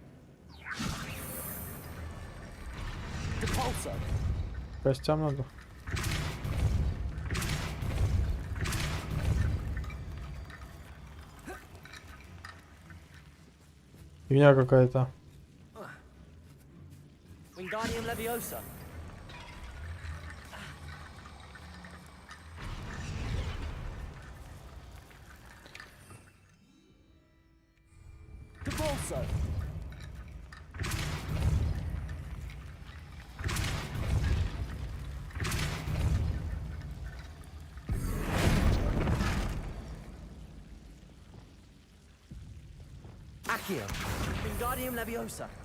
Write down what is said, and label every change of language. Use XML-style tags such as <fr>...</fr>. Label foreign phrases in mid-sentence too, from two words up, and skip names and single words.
<ru>Depulso. Костям надо. Фигня какая-то. Wingardium Leviosa. Depulso. Accio. Wingardium Leviosa.</ru>